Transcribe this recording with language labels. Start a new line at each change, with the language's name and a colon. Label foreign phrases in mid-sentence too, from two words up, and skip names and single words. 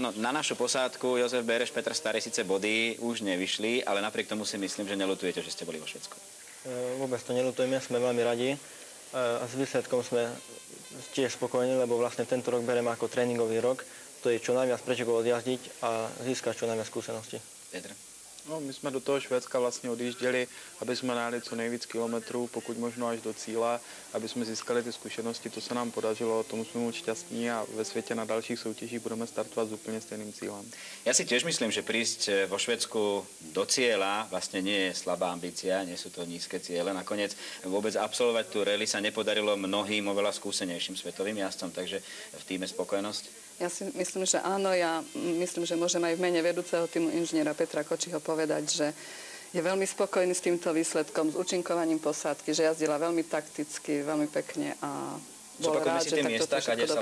Slovak: No, na našu posádku Jozef Bereš, Petr Starý síce body už nevyšli, ale napriek tomu si myslím, že neľutujete, že ste boli vo Švédsku. Vôbec to neľutujeme, sme veľmi radi. A s výsledkom sme tiež spokojní, lebo vlastne tento rok bereme ako tréningový rok. To je čo najviac pretekov odjazdiť a získať čo najviac skúseností. Petr?
Czech: No, my jsme do toho Švédska vlastně odjížděli, aby jsme najeli co nejvíc kilometrů, pokud možno až do cíle, aby jsme získali ty zkušenosti, to se nám podařilo, tomu jsme moc šťastní a ve světě na dalších soutěžích budeme startovat s úplně stejným cílem.
Slovak: Ja si tiež myslím, že prísť vo Švédsku do cieľa vlastne nie je slabá ambícia, nie sú to nízke ciele. Nakoniec vôbec absolvovať tú rally sa nepodarilo mnohým oveľa skúsenejším svetovým jazdcom, takže v týme spokojnosť. Ja si myslím, že áno. Ja myslím, že môžem aj v mene vedúceho týmu inžiniera Petra Kočiho povedať, že je veľmi spokojný s týmto výsledkom, s účinkovaním posádky, že jazdila veľmi takticky, veľmi pekne a bol rád, že takto to všetko dopadlo.